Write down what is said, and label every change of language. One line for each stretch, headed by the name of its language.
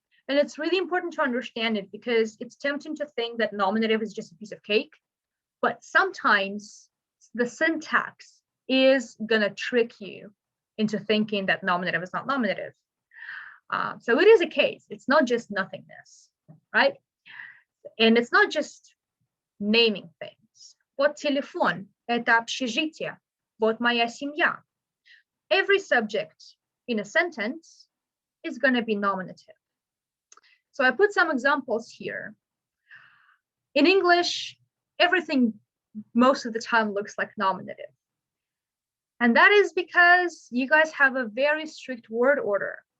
English: And it's really important to understand it because it's tempting to think that nominative is just a piece of cake, but sometimes the syntax is going to trick you into thinking that nominative is not nominative. So it is a case. It's not just nothingness, right? And it's not just naming things.
Russian: Вот телефон, это общежитие, вот моя семья.
English: Every subject in a sentence is going to be nominative. So I put some examples here. In English, everything most of the time looks like nominative. And that is because you guys have a very strict word order.